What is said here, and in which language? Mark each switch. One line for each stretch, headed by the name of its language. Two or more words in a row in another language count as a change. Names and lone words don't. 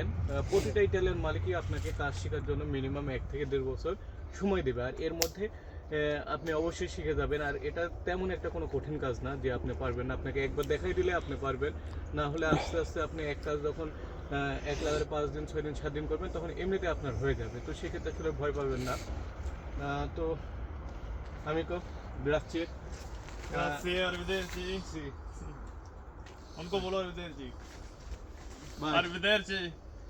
Bangla: প্রতিটা ইটালিয়ান মালিকই আপনাকে কাজ শেখার জন্য মিনিমাম 1 থেকে 1.5 বছর সময় দেবে, আর এর মধ্যে আপনি অবশ্যই শিখে যাবেন। আর এটা তেমন একটা কোনো কঠিন কাজ না যে আপনি পারবেন না। আপনাকে একবার দেখাই দিলে আপনি পারবেন, না হলে আস্তে আস্তে আপনি এক কাজ যখন এক লাগারে 5 দিন 6 দিন 7 দিন করবেন তখন এমনিতে আপনার হয়ে যাবে। তো সেক্ষেত্রে আসলে ভয় পাবেন না। তো
Italian: Amico, grazie. Grazie, arrivederci. Sì. Non come arrivederci. Vai. Arrivederci.